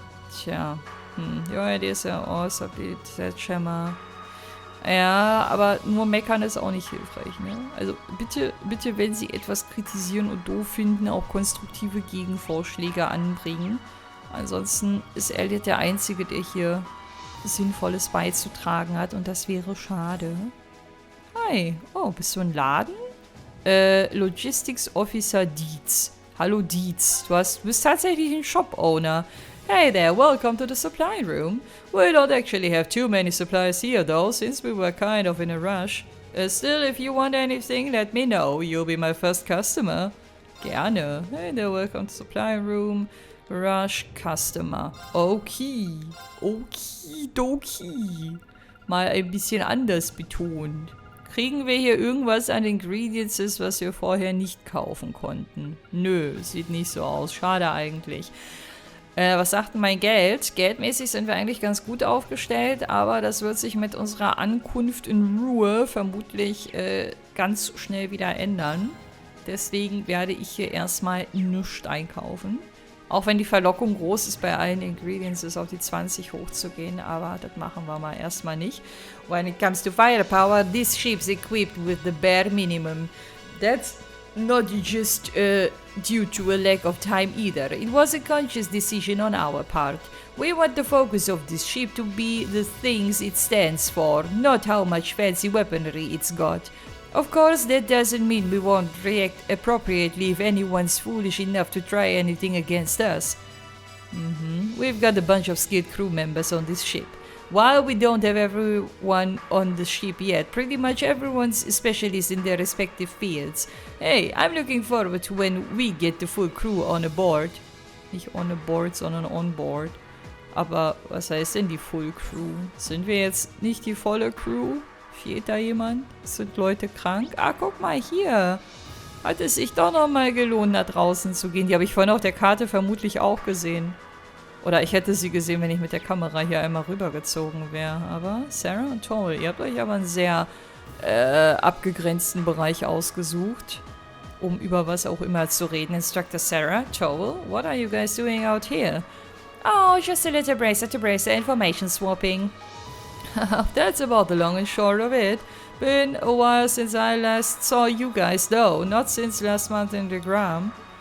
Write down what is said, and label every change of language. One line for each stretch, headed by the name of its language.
English: Tja, your ideas are all subtlety sledgehammer.
German: Ja, aber nur meckern ist auch nicht hilfreich, ne? Also bitte, wenn Sie etwas kritisieren und doof finden, auch konstruktive Gegenvorschläge anbringen. Ansonsten ist Elliot der Einzige, der hier Sinnvolles beizutragen hat und das wäre schade. Hi, oh, bist du ein Laden? Logistics Officer Dietz. Hallo Dietz, du bist tatsächlich ein Shop-Owner.
English: Hey there, welcome to the supply room. We don't actually have too many supplies here though, since we were kind of in a rush. Still, if you want anything, let me know. You'll be my first customer. Gerne. Hey there, welcome to supply room. Rush Customer. Okay. Okidoki.
German: Mal ein bisschen anders betont. Kriegen wir hier irgendwas an Ingredients, was wir vorher nicht kaufen konnten? Nö, sieht nicht so aus. Schade eigentlich. Was sagt denn mein Geld? Geldmäßig sind wir eigentlich ganz gut aufgestellt, aber das wird sich mit unserer Ankunft in Roer vermutlich ganz schnell wieder ändern. Deswegen werde ich hier erstmal nichts einkaufen. Auch wenn die Verlockung groß ist, bei allen Ingredients ist auf die 20 hochzugehen, aber das machen wir mal erstmal nicht.
English: When it comes to firepower, this ship's equipped with the bare minimum. That's not just due to a lack of time either. It was a conscious decision on our part. We want the focus of this ship to be the things it stands for, not how much fancy weaponry it's got. Of course, that doesn't mean we won't react appropriately if anyone's foolish enough to try anything against us. We've got a bunch of skilled crew members on this ship. While we don't have everyone on the ship yet, pretty much everyone's specialists in their respective fields. Hey, I'm looking forward to when we get the full crew on aboard.
German: Nicht on aboard, sondern on board. Aber was heißt denn die Full Crew? Sind wir jetzt nicht die volle Crew? Fehlt da jemand? Sind Leute krank? Ah, guck mal hier. Hat es sich doch nochmal gelohnt, nach draußen zu gehen. Die habe ich vorhin auf der Karte vermutlich auch gesehen. Oder ich hätte sie gesehen, wenn ich mit der Kamera hier einmal rübergezogen wäre. Aber Sarah und Toll, ihr habt euch aber einen sehr abgegrenzten Bereich ausgesucht, um über was auch immer zu reden.
English: Instructor Sarah, Toll, what are you guys doing out here? Oh, just a little bracer-to-bracer information swapping. That's about the long and short of it. Been a while since I last saw you guys though, not since last month in the Gram.